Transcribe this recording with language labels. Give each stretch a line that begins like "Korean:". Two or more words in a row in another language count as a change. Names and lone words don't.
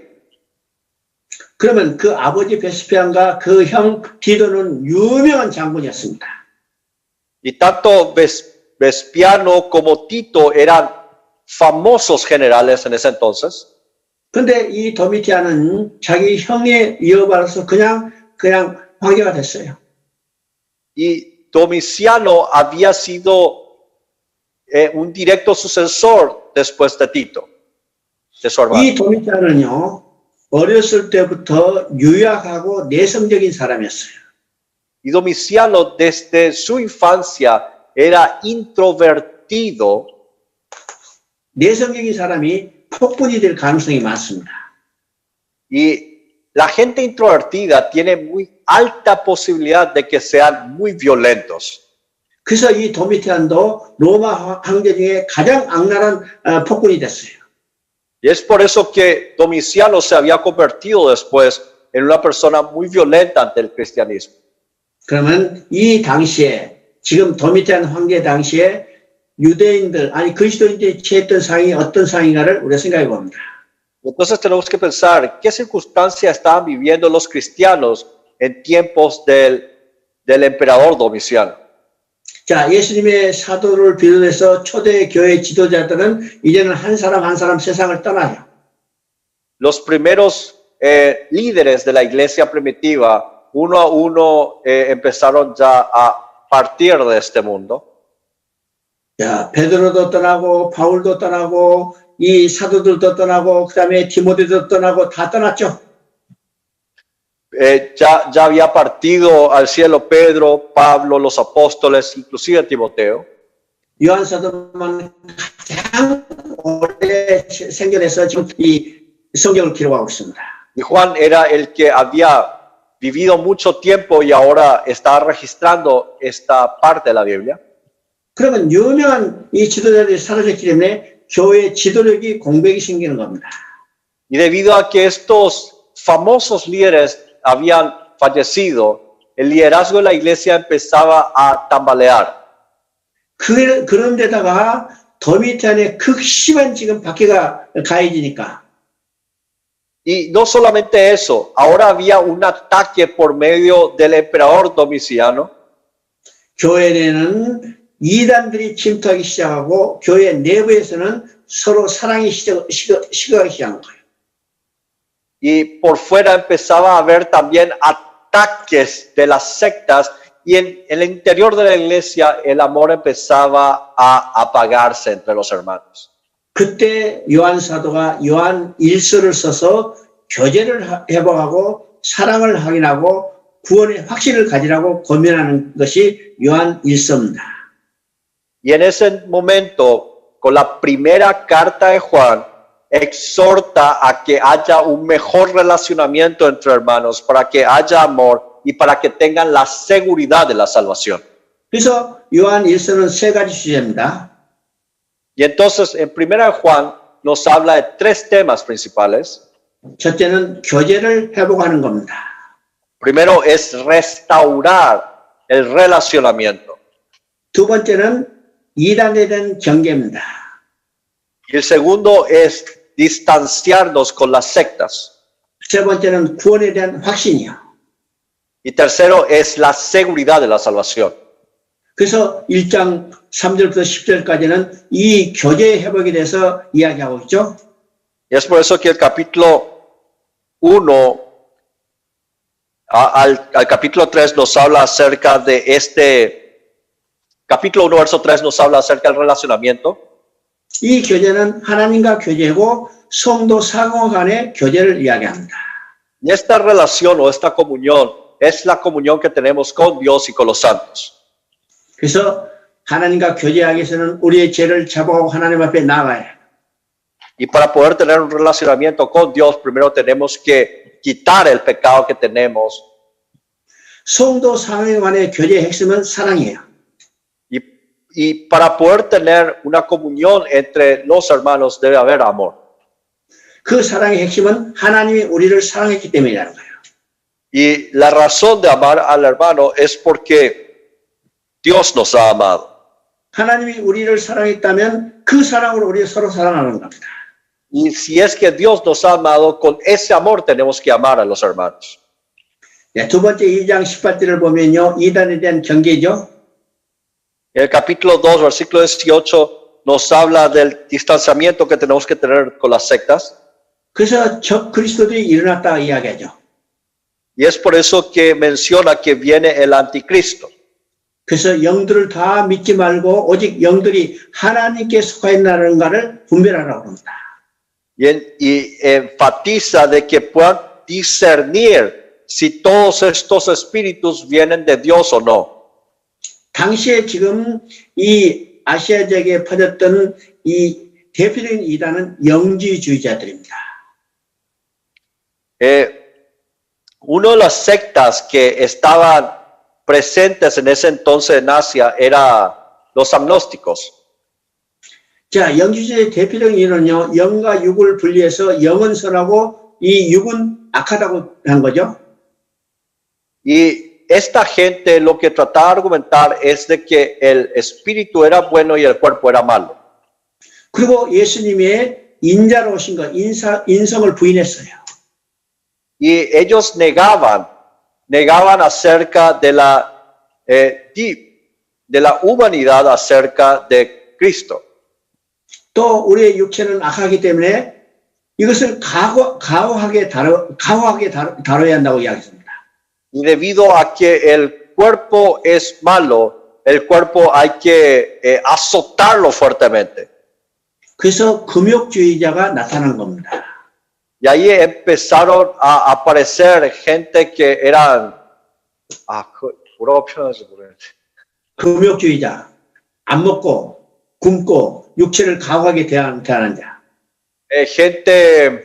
Korean: 그러면 그 아버지 베스피안과 그 형 디도는 유명한 장군이었습니다.
Spanish: Y tanto Vespiano como Tito eran famosos generales en ese entonces.
Korean: 근데 이 도미티안은 자기 형에 이어받아서 그냥 황제가 됐어요.
Spanish: Y Domiciano había sido un directo sucesor después de Tito, de su hermano.
Korean: 이 도미티안은요, 어렸을 때부터 유약하고 내성적인 사람이었어요.
Spanish: Y Domiciano desde su infancia era introvertido.
Korean: 내성적인 사람이 폭군이 될 가능성이 많습니다.
Spanish: Y la gente introvertida tiene muy alta posibilidad de que sean muy violentos.
Korean: 그래서 이 도미티안도 로마 황제 중에 가장 악랄한 폭군이 됐어요.
Spanish: Y es por eso que Domiciano se había convertido después en una persona muy violenta ante el cristianismo.
Korean: 그러면 이 당시에 지금 도미티안 황제 당시에 유대인들 아니 그리스도인들이 취했던 상황이 어떤 상황인가를 우리가 생각해 봅니다.
Spanish: Entonces tenemos que pensar qué circunstancias estaban viviendo los cristianos en tiempos del emperador Domiciano.
Korean: 자, 예수님의 사도를 비롯해서 초대 교회 지도자들은 이제는 한 사람 한 사람 세상을 떠나요.
Spanish: Los primeros líderes de la iglesia primitiva, uno a uno, empezaron ya a partir de este mundo.
Korean: 야, 베드로도 떠나고 바울도 떠나고 이 사도들도 떠나고 그다음에 디모데도 떠나고 다 떠났죠.
Spanish: Ya había partido al cielo Pedro, Pablo, los apóstoles, inclusive Timoteo.
Korean: 요한 사도만 가장 오래 생겨내서 지금 이 성경을 기록하고 있습니다.
Spanish: Y Juan era el que había vivido mucho tiempo y ahora está registrando esta parte de la Biblia.
Korean: 그러면 유명한 이 지도자들이 사라졌기 때문에 교회 지도력이 공백이 생기는 겁니다.
Spanish: Y debido a que estos famosos líderes habían fallecido, el liderazgo de la iglesia empezaba a tambalear.
Korean: 그런데다가 더 밑에 안에 극심한 지금 박해가 가해지니까
Spanish: Y no solamente eso, ahora había un ataque por medio del emperador Domiciano.
Korean: 교회 내는 이단들이 침투하기 시작하고 교회 내부에서는 서로 사랑이 식어가기 시작한 거예요.
Spanish: Y por fuera empezaba a haber también ataques de las sectas y en el interior de la iglesia el amor empezaba a apagarse entre los hermanos.
Korean: 그때 요한 사도가 요한 1서를 써서 교제를 회복하고 사랑을 확인하고 구원의 확신을 가지라고 권면하는 것이 요한 1서입니다.
Spanish: Y en ese momento, con la primera carta de Juan, exhorta a que haya un mejor relacionamiento entre hermanos, para que haya amor y para que tengan la seguridad de la salvación.
Korean: 그래서 요한 1서는 세 가지 주제입니다.
Spanish: Y entonces, en primera Juan nos habla de tres temas principales.
Korean: 첫째는 교제를 회복하는 겁니다.
Spanish: Primero es restaurar el relacionamiento.
Korean: 두 번째는 이단에 대한 경계입니다.
Spanish: Y el segundo es distanciarnos con las sectas.
Korean: 세 번째는 구원에 대한 확신이요.
Spanish: Y tercero es la seguridad de la salvación.
Korean: 그래서 1장 3절부터 10절까지는 이 교제 회복에 대해서 이야기하고 있죠.
Spanish: Y es por eso que el capítulo 1 al capítulo 3 nos habla acerca de capítulo 1, verso 3 nos habla acerca del relacionamiento.
Korean: 이 교제는 하나님과 교제고 성도 상호 간의 교제를 이야기합니다.
Spanish: Y esta relación o esta comunión es la comunión que tenemos con Dios y con los santos.
Korean: 그래서 하나님과 교제하기 위해서는 우리의 죄를 자복하고 하나님 앞에 나가야 해요.
Spanish: Y para poder tener un relacionamiento con Dios, primero tenemos que quitar el pecado que tenemos.
Korean: 성도 상호 간의 교제의 핵심은 사랑이에요.
Spanish: Y para poder tener una comunión entre los hermanos debe haber amor.
Korean: 그 사랑의 핵심은 하나님이 우리를 사랑했기 때문이라는 거예요.
Spanish: Y la razón de amar al hermano es porque Dios nos ha amado.
Korean: 하나님이 우리를 사랑했다면 그 사랑으로 우리 서로 사랑하는 겁니다.
Spanish: Y si es que Dios nos ha amado, con ese amor tenemos que amar a los hermanos.
Korean: 네, 두 번째 2장 18절을 보면요. 이단에 대한 경계죠.
Spanish: En el capítulo 2, versículo 18, nos habla del distanciamiento que tenemos que tener con las sectas.
Korean: 그래서 적 그리스도들이 일어났다고 이야기하죠.
Spanish: Y es por eso que menciona que viene el anticristo.
Korean: 그래서 영들을 다 믿지 말고 오직 영들이 하나님께 속하였나는가를 분별하라고 합니다.
Spanish: Y enfatiza de que puedan discernir si todos estos espíritus vienen de Dios o no.
Korean: 당시에 지금 이 아시아 지역에 퍼졌던 이 대표적인 이단은 영지주의자들입니다.
Spanish: Una de las sectas que estaban presentes en ese entonces en Asia era los agnósticos.
Korean: 자, 영지주의의 대표적인 이론은요. 영과 육을 분리해서 영은 선하고 이 육은 악하다고 한 거죠.
Spanish: Y esta gente lo que trataba de argumentar es de que el espíritu era bueno y el cuerpo era malo.
Korean: 그리고 예수님의 인자로 오신 것, 인성을 부인했어요.
Spanish: Y ellos negaban acerca de la humanidad acerca de Cristo.
Korean: 또 우리의 육체는 악하기 때문에 이것을 가호하게 다뤄야 한다고 이야기했습니다.
Spanish: Y debido a que el cuerpo es malo, el cuerpo hay que azotarlo fuertemente.
Korean: 그래서 금욕주의자가 나타난 겁니다.
Spanish: Y ahí empezaron a aparecer gente que eran,
Korean: 뭐라고 표현하지 모르겠는데. 금욕주의자, 안 먹고 굶고 육체를 가호하게 대하는 자.